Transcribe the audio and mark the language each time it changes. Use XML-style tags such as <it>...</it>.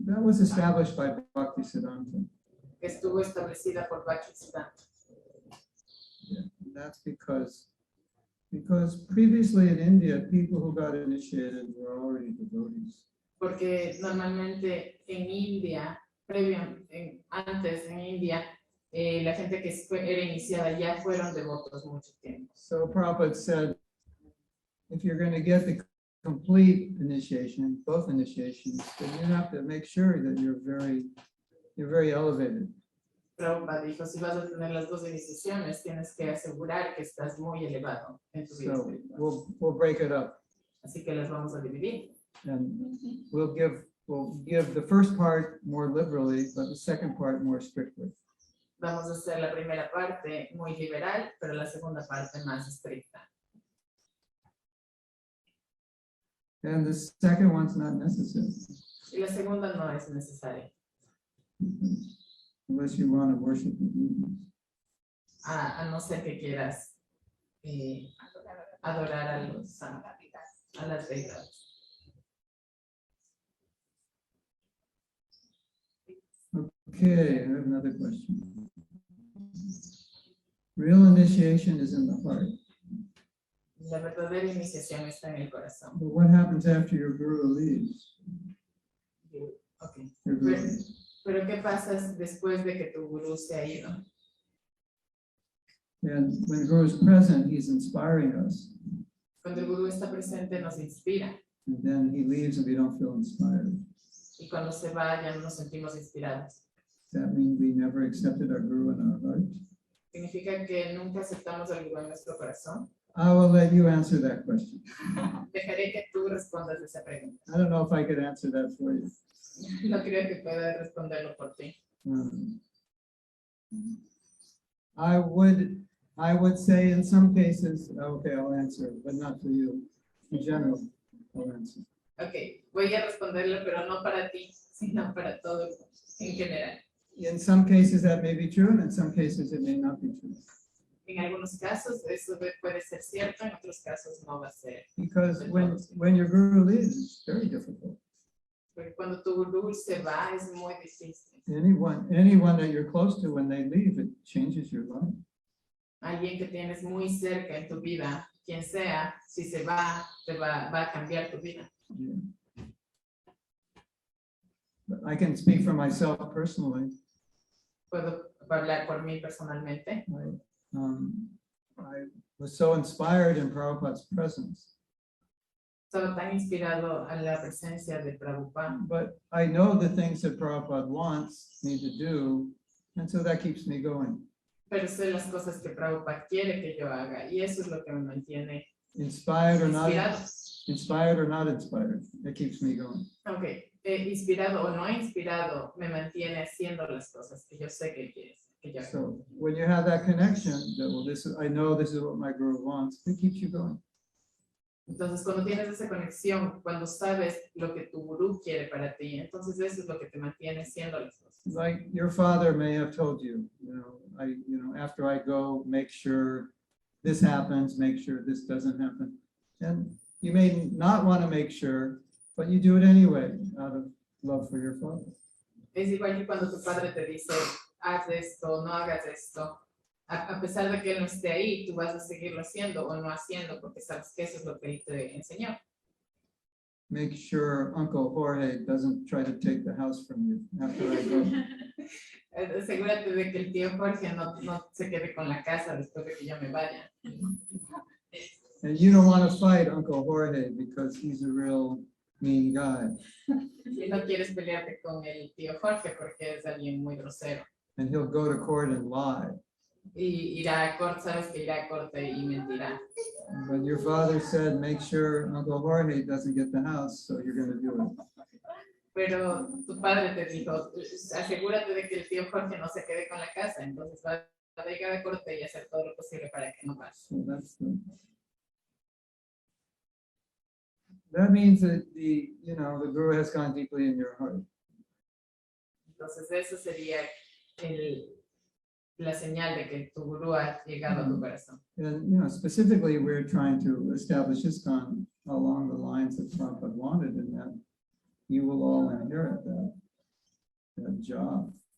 <en>That was established by Bhaktisiddhanta.</en> <es>Estuvo establecida por Bhaktisiddhanta.</es> <en>Yeah, that's because previously in India, people who got initiated were already devotees.</en> <es>Porque normalmente en India, antes en India, la gente que era iniciada ya fueron devotos mucho tiempo.</es> <en>So Prabhupada said, if you're going to get the complete initiation, both initiations, then you have to make sure that you're very elevated.</en> <es>Prabhupada dijo, si vas a tener las 2 iniciaciones, tienes que asegurar que estás muy elevado en tu vida</es> <en>So</en> <es>espiritual.</es> <en>we'll break it up,</en> <es>Así que las vamos a dividir.</es> <en>and we'll give the first part more liberally, but the second part more strictly.</en> <es>Vamos a hacer la primera parte muy liberal, pero la segunda parte más estricta.</es> <en>And the second one's not necessary,</en> <es>Y la segunda no es necesaria,</es> <en>unless you want to worship the deities.</en> <es>a no ser que quieras adorar a las deidades.</es> <en>Okay, I have another question. Real initiation is in the heart.</en> <es>La verdadera iniciación está en el corazón.</es> <en>But what happens after your guru leaves? Okay. Your guru</en> <es>Pero,</es> <en>leaves.</en> <es>pero ¿qué pasa después de que tu gurú se ha ido?</es> <en>And when guru is present, he's inspiring us.</en> <es>Cuando el gurú está presente nos inspira.</es> <en>And then he leaves and we don't feel inspired.</en> <es>Y cuando se va ya no nos sentimos inspirados.</es> <en>Does that mean we never accepted our guru in our heart?</en> <es>¿Significa que nunca aceptamos al gurú en nuestro corazón?</es> <en>I will let you answer that question.</en> <es>Dejaré que tú respondas esa pregunta.</es> <en>I don't know if I could answer that for you.</en> <es>No creo que pueda responderlo por ti.</es> <en>I would say in some cases, okay, I'll answer, but not for you. In general, I'll answer.</en> <es>Ok, voy a responderlo, pero no para ti, sino para todos en general.</es> <en>In some cases that may be true, and in some cases it may not be true.</en> <es>En algunos casos eso puede ser cierto, en otros casos no va a ser.</es> <en>Because when your guru leaves, it's very difficult.</en> <es>Porque cuando tu gurú se va es muy difícil.</es> <en>Anyone that you're close to, when they leave, it changes your life.</en> <es>Alguien que tienes muy cerca en tu vida, quien sea, si se va, va a cambiar tu vida.</es> <en>Yeah. But I can speak for myself personally.</en> <es>Puedo hablar por mí personalmente.</es> <en>I was so inspired in Prabhupada's presence.</en> <es>Estaba tan inspirado a la presencia de Prabhupada.</es> <en>But I know the things that Prabhupada wants me to do, and so that keeps me going.</en> <es>Pero sé las cosas que Prabhupada quiere que yo haga, y eso es lo que me mantiene</es> <en>Inspired or not,</en> <es>inspirado.</es> <en>inspired or not inspired, it keeps me going.</en> <es>Ok, inspirado o no inspirado, me mantiene haciendo las cosas que yo sé que quieres que yo haga.</es> <en>So when you have that connection, that well, I know this is what my guru wants, it keeps you going.</en> <es>Entonces, cuando tienes esa conexión, cuando sabes lo que tu gurú quiere para ti, entonces eso es lo que te mantiene haciendo las cosas.</es> <en>Like your father may have told you, after I go, make sure this happens, make sure this doesn't happen. And you may not want to make sure, but you do it anyway out of love for your father.</en> <es>Es igual que cuando tu padre te dice, haz esto, no hagas esto. A pesar de que él no esté ahí, tú vas a seguirlo haciendo o no haciendo porque sabes que eso es lo que él te enseñó.</es> <en>make sure Uncle Jorge doesn't try to take the house from you after I go.</en> <es>Asegúrate de que el tío Jorge no se quede con la casa después de que yo me vaya.</es> <en>And you don't want to fight Uncle Jorge because he's a real mean guy.</en> <es>Y no quieres pelearte con el tío Jorge porque es alguien muy grosero.</es> <en>And he'll go to court and lie.</en> <es>Y irá a corte, sabes que irá a corte y mentirá.</es> <en>But your father said, make sure Uncle Jorge doesn't get the house, so you're going to do it.</en> <es>Pero tu padre te dijo, asegúrate de que el tío Jorge no se quede con la casa, entonces va a llegar a corte y hacer todo lo posible para que no pase.</es> <en>So that means that the Guru has gone deeply in your heart.</en> <es>Entonces eso sería la señal de que tu gurú ha llegado a tu corazón.</es> <en>And specifically, we're trying to establish ISKCON along the lines that Prabhupada wanted, and that you will all inherit that job.</en>